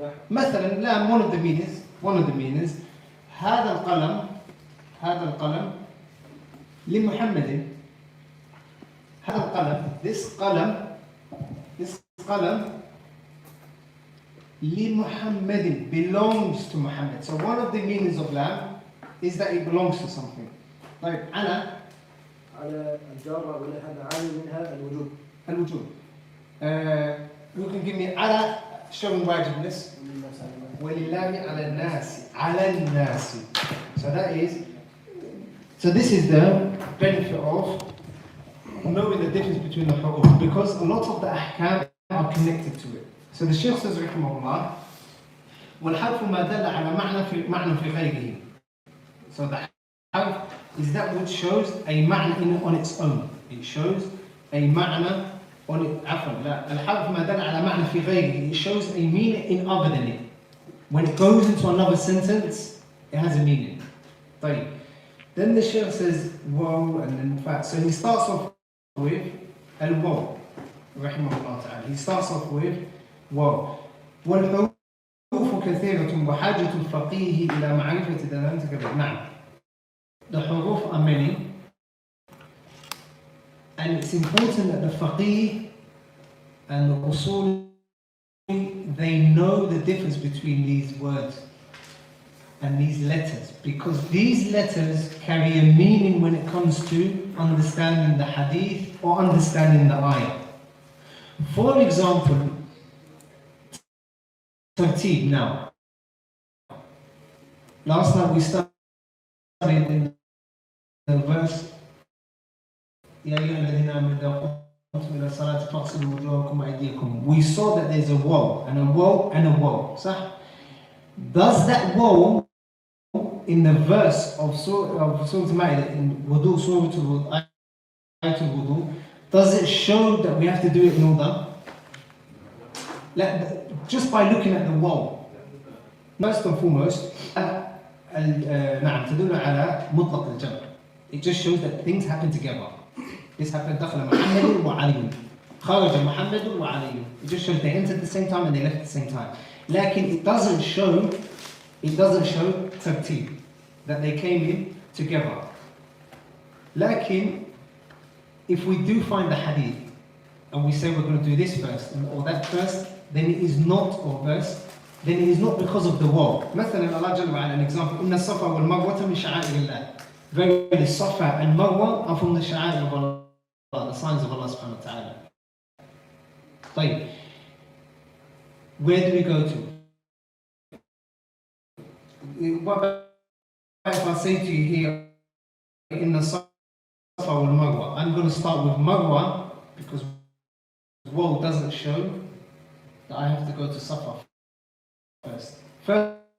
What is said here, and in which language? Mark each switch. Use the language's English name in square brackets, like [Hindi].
[Arabic] مثلا لام, [English] one of the meanings [Arabic] هذا القلم لمحمد. هذا القلم, [English] this qalam [Arabic] لمحمد, [English] belongs to Muhammad. So one of the meanings of lam is that it belongs to something. Like [Arabic] على الجارة ولها معاني منها الوجوب. [English] You can give me على showing wajibness. [Arabic] ولله على الناس. [English] So this is the benefit of knowing the difference between the huruf, because a lot of the ahkam are connected to it. So the Shaykh says [Arabic] رحمه الله والحرف ما دل على معنى في غيره. [English] So the harf is that which shows a ma'na on its own. It shows a ma'na on it. [Arabic] عفوا لا, الحرف ما دل على معنى في غيره. [English] It shows a meaning in other than it. When it goes into another sentence, it has a meaning. [Arabic] طيب. [English] Then the Shaykh says waw, and in fact, so he starts off with al-waw, rahimahullah ta'ala. He starts off with waw. [Arabic] والحروف كثيرة وحاجة الفقيه إلى معرفة دلالتها. نعم. [English] The huruf are many, and it's important that the faqih and the usul, they know the difference between these words and these letters, because these letters carry a meaning when it comes to understanding the hadith or understanding the ayah. For example, tartib now. Last night we studied in the verse [Arabic] يا أيها الذين آمنوا إذا قمتم إلى الصلاة فاغسلوا وجوهكم وأيديكم. [English] We saw that there's a waw and a waw and a waw. [Arabic] صح? [English] Does that woe in the verse of Surah Al-Ma'idah in Wudu, Surah Al-Wudu, does it show that we have to do it in order? Just by looking at the woe. First and foremost, [Arabic] نعم تدل على مطلق الجمع. [English] It just shows that things happen together. This happened [Arabic] دخل محمد وعلي. خرج محمد وعلي. [English] It just shows they entered at the same time and they left at the same time. [Arabic] لكن [English] it doesn't show ترتيب, that they came in together. [Arabic] لكن [English] if we do find the hadith and we say we're going to do this first or that first, then it is not, then it is not because of the wall. [Arabic] مثلا Allah Jalla wa'ala, [English] an example, [Arabic] إن الصفا والمروة من شعائر الله. [English] Verily Safa and Marwa are from the sha'a'ir of Allah, the signs of Allah subhanahu wa ta'ala. [Arabic] طيب, [English] where do we go to? What if I say to you here, in the Safa wal Marwa, I'm going to start with Marwa because woe doesn't show that I have to go to Safa first.